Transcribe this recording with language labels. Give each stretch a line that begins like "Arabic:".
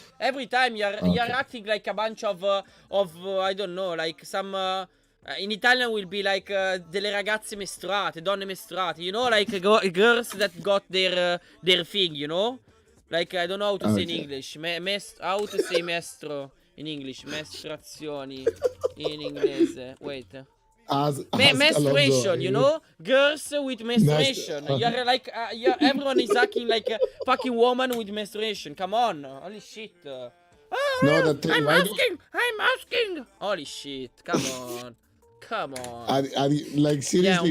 English: Every time you're acting like a bunch of I don't know, like some. In Italian will be like
Italian: delle ragazze mestruate, donne mestruate.
English: You know, like girls that got their thing. You know, like I don't know how to say in English. How to say mestro in English?
Italian: Mestruazioni in inglese.
English: Wait. Menstruation, you know? Girls with menstruation. You're like, everyone is acting like a fucking woman with menstruation. Come on. Holy shit. I'm asking. Holy shit. Come on. Come on. Like, seriously,